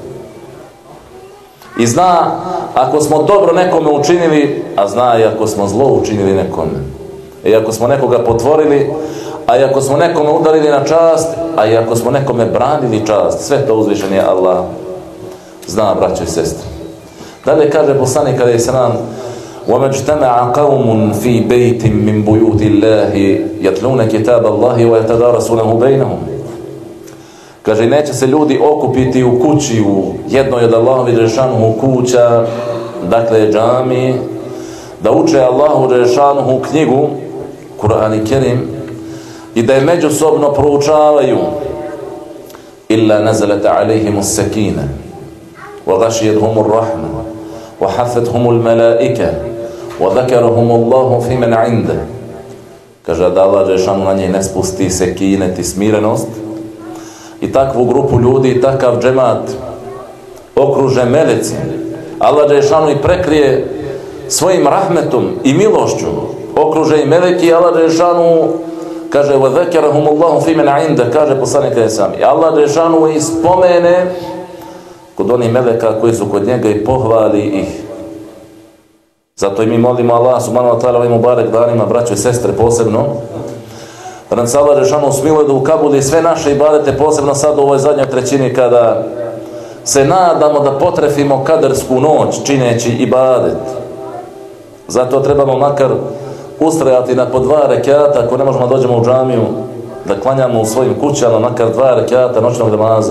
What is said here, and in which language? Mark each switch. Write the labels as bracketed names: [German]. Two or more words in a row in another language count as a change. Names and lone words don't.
[Bosnian] I zna ako smo dobro nekome učinili, a zna i ako smo zlo učinili nekome. I ako smo nekoga potvorili, a i ako smo nekome udarili na čast, a i ako smo nekome branili čast, sve to uzvišen je Allah zna, braćo i sestre. Dalje kaže poslanik alejhi selam: [Arabic] وَمَا اجْتَمَعَ قَوْمٌ فِي بَيْتٍ مِّن بُيُوتِ اللَّهِ يَتْلُونَ كِتَابَ اللَّهِ وَيَتَدَارَسُونَهُ بَيْنَهُم. [Bosnian] Kaže, neće se ljudi okupiti u kući, u jednoj od Allahovi dželešanuhu kuća, dakle džami, da uče Allahu dželešanuhu knjigu, Kur'an i Kerim, i da je međusobno proučavaju. [Arabic] إِلَّا نَزَلَتَ عَلَيْهِمُ السَّكِينَةُ وَغَشِيَتْهُمُ الرَّحْمَةُ وَحَفَّتْهُمُ الْمَلَائِكَةُ وَذَكَرَهُمُ اللَّهُ فِي مَنْ عِنْدَهُ. [Bosnian] Kaže, da Allah dželešanuhu na njih ne spusti sekinet i smirenost, i takvu grupu ljudi i takav džemat okruže meleci. Allah dželešanuhu i prekrije svojim rahmetom i milošću, okruže i meleki. I Allah dželešanuhu kaže: [Arabic] وَذَكَرَهُمُ اللَّهُ فِي مَنْ عِنْدَهُ. [Bosnian] Kaže poslanik alejhi selam, i Allah dželešanuhu ih spomene kod onih meleka koji su kod njega i pohvali ih. Zato i mi molimo Allah [Arabic] سبحانه وتعالى [Bosnian] ovim mubarek danima, braćo i sestre, posebno da nam se Allah dželešanuhu smiluje da ukabuli sve naše ibadete, posebno sad u ovoj zadnjoj trećini kada se nadamo da potrefimo kadersku noć čineći ibadet. Zato trebamo makar ustrajati na po 2 rekata, ako ne možemo dođemo u džamiju da klanjamo u svojim kućama makar 2 rekata noćnog namaza.